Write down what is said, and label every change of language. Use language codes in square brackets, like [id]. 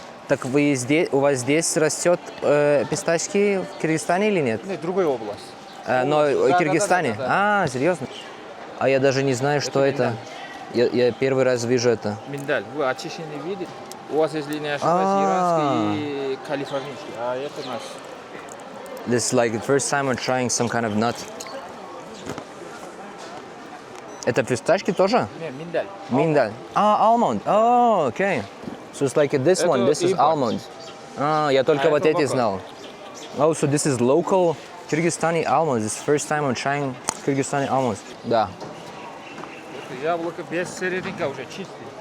[ru] Так вы здесь, у вас здесь растет пистачки в Кыргызстане или нет? Нет, другая область. Но в Да, Кыргызстане? да. Серьезно? А я даже не знаю, что это. Я первый раз вижу это. Миндаль. Вы очищенный видите? У вас, если не ошибаюсь, иранский и калифорнийский. А это наш. [en] This is like the first time I'm trying some kind of nut. [ru] Это фисташки тоже? Не, миндаль. [en] Миндаль. Almond. Oh, okay. So it's like this one. This is almond. [ru] Я только вот эти знал. [en] Oh, so this is local Kyrgyzstani almonds. This is the first time I'm trying Kyrgyzstani almonds. [ru] Да. Это яблоко без серединка уже чистый.